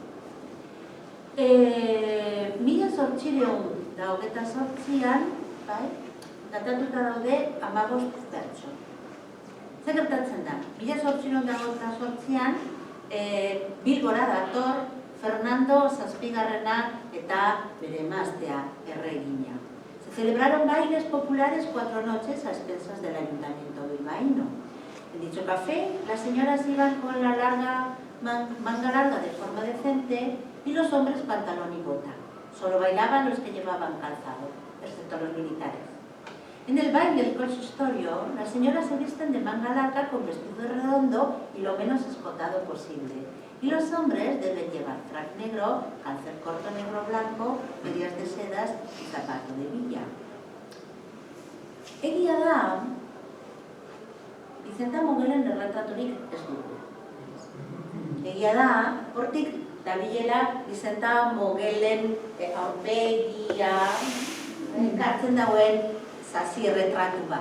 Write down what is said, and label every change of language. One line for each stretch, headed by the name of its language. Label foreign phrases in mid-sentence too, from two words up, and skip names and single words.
Basque: 1828an, bai, datatuta daude 15 bertso. Zer gertatzen da? 1828an Bilbora dator Fernando Zazpigarrena eta bere emaztea erregina.
Spanish: Se celebraron bailes populares 4 noches a expensas del ayuntamiento bilbaíno. En dicho café, las señoras iban con la manga larga de forma decente y los hombres pantalón y bota. Solo bailaban los que llevaban calzado, excepto los militares. En el baile del consistorio, las señoras se visten de manga larga con vestido redondo y lo menos escotado posible. Y los hombres deben llevar frac negro, calcer corto negro blanco, medias de sedas y zapato de villa.
Basque: Egia da, Vicenta Mogelen erretraturik ez dugu. Egia da, hortik dabilela Vicenta Mogelen aurpegia ekartzen dauen zazi erretratu bat.